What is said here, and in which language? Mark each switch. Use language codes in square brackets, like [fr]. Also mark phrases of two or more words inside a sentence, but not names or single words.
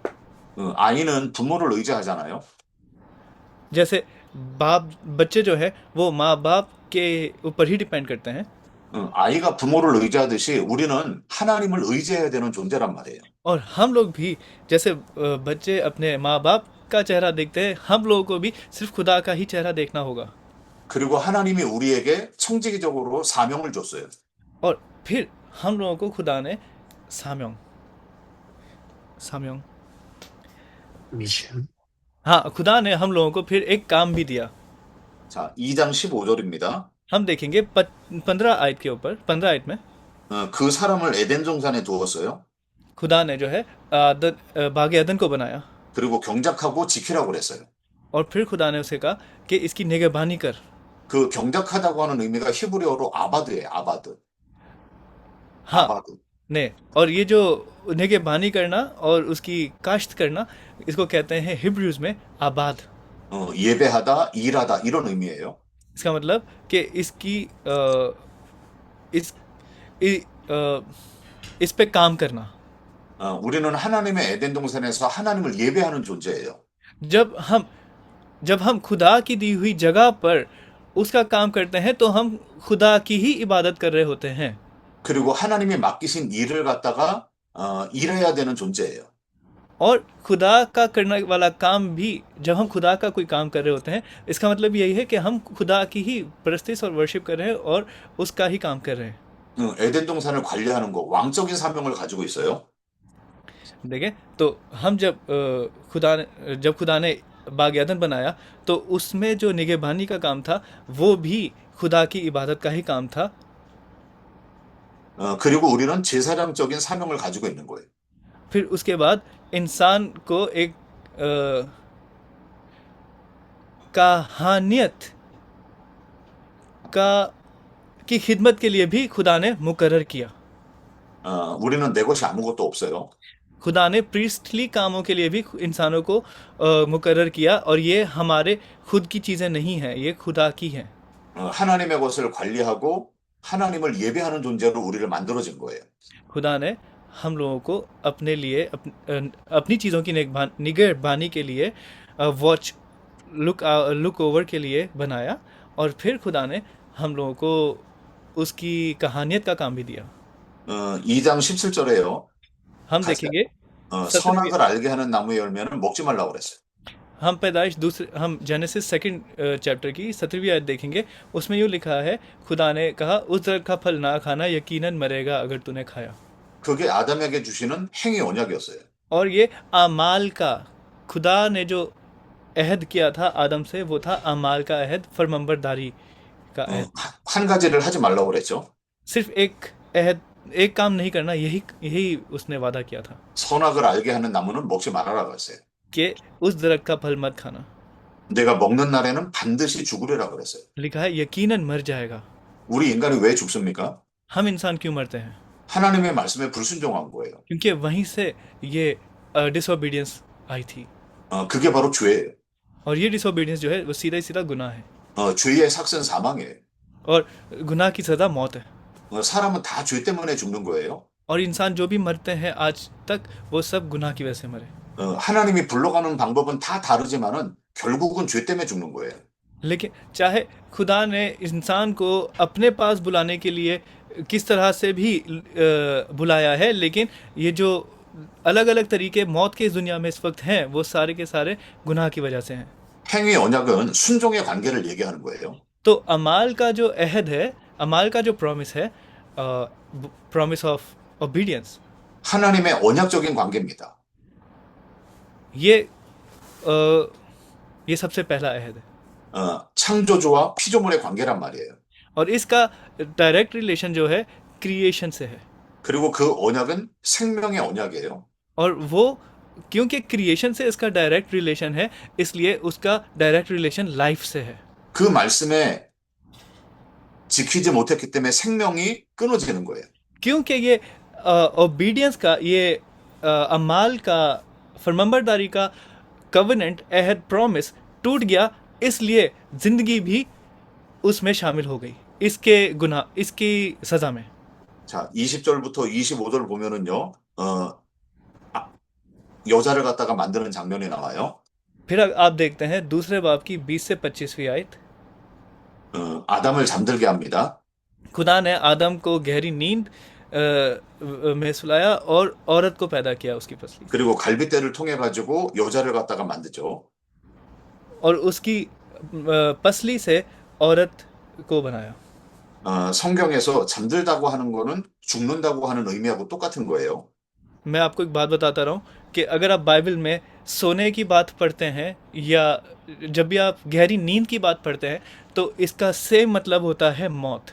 [ko] 아이는 부모를 의지하잖아요. [ur] جیسے بچے جو ہے وہ ماں باپ کے اوپر ہی ڈیپینڈ کرتے ہیں, [ko] 아이가 부모를 의지하듯이 우리는 하나님을 의지해야 되는 존재란 말이에요. [ur] اور ہم لوگ بھی جیسے بچے اپنے ماں باپ کا چہرہ دیکھتے ہیں، ہم لوگوں کو بھی صرف خدا کا ہی چہرہ دیکھنا ہوگا. [ko] 그리고 하나님이 우리에게 청지기적으로 사명을 줬어요. [ur] اور پھر ہم لوگوں کو خدا نے سامیوں سامیوں Mission. ہاں، خدا نے ہم لوگوں کو پھر ایک کام بھی دیا. [ko] 자, 2장 15절입니다. [ur] ہم دیکھیں گے 15 آیت کے اوپر، 15 آیت میں [ko] 그 사람을 에덴 동산에 두었어요. [ur] خدا نے جو ہے باغ عدن کو بنایا, [ko] 그리고 경작하고 지키라고 그랬어요. [ur] اور پھر خدا نے اسے کہا کہ اس کی نگہبانی کر. [ko] 그 경작하다고 하는 의미가 히브리어로 아바드예요. 아바드. [ur] हाँ [ko] 아바드. [ur] نے، اور یہ جو نگہبانی کرنا اور اس کی کاشت کرنا، اس کو کہتے ہیں ہبروز میں آباد. [ko] 예배하다, 일하다 이런 의미예요. [ur] اس کا مطلب کہ اس کی اس پہ کام کرنا. [ko] 우리는 하나님의 에덴 동산에서 하나님을 예배하는 존재예요. [ur] جب ہم خدا کی دی ہوئی جگہ پر اس کا کام کرتے ہیں تو ہم خدا کی ہی عبادت کر رہے ہوتے ہیں. [ko] 그리고 하나님이 맡기신 일을 갖다가 일해야 되는 존재예요. [ur] اور خدا کا کرنے والا کام بھی، جب ہم خدا کا کوئی کام کر رہے ہوتے ہیں، اس کا مطلب یہی ہے کہ ہم خدا کی ہی پرستش اور ورشپ کر رہے ہیں اور اس کا ہی کام کر رہے ہیں. [ko] 에덴 동산을 관리하는 거 왕적인 사명을 가지고 있어요. [ur] دیکھیں تو ہم جب خدا نے باغ عدن بنایا تو اس میں جو نگہبانی کا کام تھا وہ بھی خدا کی عبادت کا ہی کام تھا. [ko] 그리고 우리는 제사장적인 사명을 가지고 있는 거예요. [ur] پھر اس کے بعد انسان کو ایک کہانیت کی خدمت کے لیے بھی خدا نے مقرر کیا. [ko] 우리는 내 것이 아무것도 없어요. [ur] خدا نے پریسٹلی کاموں کے لیے بھی انسانوں کو مقرر کیا، اور یہ ہمارے خود کی چیزیں نہیں ہیں، یہ خدا کی ہیں. [ko] 하나님의 것을 관리하고 하나님을 예배하는 존재로 우리를 만들어진 거예요. [ur] خدا نے ہم لوگوں کو اپنے لیے اپنی چیزوں کی نگہبانی کے لیے [en] watch look over [ur] کے لیے بنایا، اور پھر خدا نے ہم لوگوں کو اس کی کہانیت کا کام بھی دیا. [ko] 2장 17절에요. [ur] ہم دیکھیں گے [ko] 선악을 알게 하는 나무의 열매는 먹지 말라고 그랬어요. [ur] ہم [en] Genesis second chapter [ur] کی 17ویں آیت دیکھیں گے، اس میں یوں لکھا ہے، خدا نے کہا اس درخت کا پھل نہ کھانا، یقیناً مرے گا اگر تو نے کھایا. [ko] 그게 아담에게 주시는 행위 언약이었어요. [ur] اور یہ اعمال کا، خدا نے جو عہد کیا تھا آدم سے، وہ تھا اعمال کا عہد، فرمانبرداری کا عہد. [ko] 한 가지를 하지 말라고 그랬죠. [ur] صرف ایک کام نہیں کرنا، یہی اس نے وعدہ کیا تھا [ko] 선악을 알게 하는 나무는 먹지 말아라고 했어요. [ur] کہ اس درخت کا پھل مت کھانا. [ko] 내가 먹는 날에는 반드시 죽으리라고 그랬어요. [ur] لکھا ہے یقیناً مر جائے گا. [ko] 우리 인간이 왜 죽습니까? [ur] ہم انسان کیوں مرتے ہیں? [ko] 하나님의 말씀에 불순종한 거예요. [ur] کیونکہ وہیں سے یہ ڈسوبیڈینس آئی تھی. [ko] 그게 바로 죄예요. [ur] اور یہ ڈسوبیڈینس جو ہے وہ سیدھا سیدھا گناہ ہے. [ko] 죄의 삭은 사망이에요. [ur] اور گناہ کی سزا موت ہے. [ko] 사람은 다 죄 때문에 죽는 거예요. [ur] اور انسان جو بھی مرتے ہیں آج تک، وہ سب گناہ کی وجہ سے مرے. [ko] 하나님이 불러가는 방법은 다 다르지만은 결국은 죄 때문에 죽는 거예요. [ur] لیکن چاہے خدا نے انسان کو اپنے پاس بلانے کے لیے کس طرح سے بھی بلایا ہے، لیکن یہ جو الگ الگ طریقے موت کے اس دنیا میں اس وقت ہیں، وہ سارے کے سارے گناہ کی وجہ سے ہیں. [ko] 행위 언약은 순종의 관계를 얘기하는 거예요. [ur] تو اعمال کا جو عہد ہے، اعمال کا جو پرامس ہے, [en] promise of obedience, [ko] 하나님의 언약적인 관계입니다. [ur] یہ اَ، یہ سب سے پہلا عہد ہے [ko] 창조주와 피조물의 관계란 말이에요. [ur] اور اس کا [en] direct relation [ur] جو ہے کریئیشن سے ہے [ko] 그리고 그 언약은 생명의 언약이에요. [ur] اور وہ کیونکہ کریئیشن سے اس کا [en] direct relation [ur] ہے اس لیے اس کا [en] direct relation [ur] لائف سے ہے [ko] 그 말씀에 지키지 못했기 때문에 생명이 끊어지는 거예요. [ur] کیونکہ یہ اوبیڈینس کا یہ اعمال کا فرمانبرداری کا کووینینٹ عہد پرامس ٹوٹ گیا اس لیے زندگی بھی اس میں شامل ہو گئی اس کے گناہ اس کی سزا میں [ko] 자, 20절부터 25절 보면은요, 여자를 갖다가 만드는 장면이 나와요. [ur] پھر آپ دیکھتے ہیں دوسرے باب کی 20 سے 25ویں آیت [ko] 아담을 잠들게 합니다. [ur] خدا نے آدم کو گہری نیند میں سلایا اور عورت کو پیدا کیا اس کی پسلی [ko] 그리고 갈빗대를 통해 가지고 여자를 갖다가 만드죠. [ur] اور اس کی پسلی سے عورت کو بنایا [ko] 성경에서 잠들다고 하는 거는 죽는다고 하는 의미하고 똑같은 거예요. [ur] میں آپ کو ایک بات بتاتا رہا ہوں کہ اگر آپ بائبل میں سونے کی بات پڑھتے ہیں یا جب بھی آپ گہری نیند کی بات پڑھتے ہیں تو اس کا سیم مطلب ہوتا ہے موت